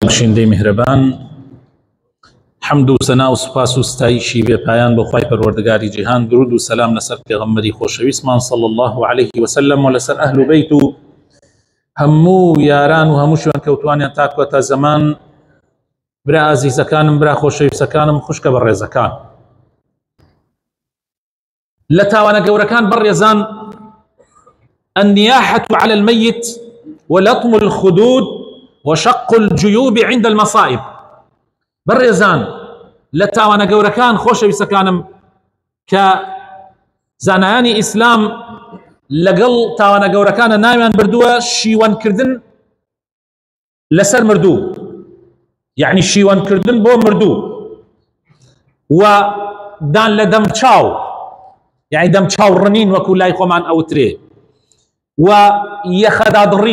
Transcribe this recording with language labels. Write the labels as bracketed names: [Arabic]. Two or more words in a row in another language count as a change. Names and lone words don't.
[Central Kurdish] بەخشندەی میهرەبان حەمد و سەنا و سوپاس و ستایشی بێپایان بۆ خوای پەروەردگاری جیهان، درود و سەلام لەسەر پێغەمبەری خۆشەویستمان [Arabic] صلی الله عليه وسلم [Central Kurdish] و لەسەر ئەهل و بەیت و هەموو یاران و هەموو شوێن کەوتوانیان تا کۆتا زەمان. برا ئازیزەکانم، برا خۆشەویستەکانم، خوشکە بە ڕێزەکان، لە تاوانە گەورەکان بەڕێزان [Arabic] النياحة على الميت ولطم الخدود وشق الجيوب عند المصائب. [Central Kurdish] بەڕێزان لە تاوانە گەورەکان خۆشەویستەکانم کە زانایانی ئیسلام لەگەڵ تاوانە گەورەکانە ناویان بردووە شیوەنکردن لەسەر مردوو، یعنی شیوەنکردن بۆ مردوو، و دان لە دەم چاو، یعنی دەم چاو ڕنین وەکو لای خۆمان ئەوترێ، و یەخەدادڕین.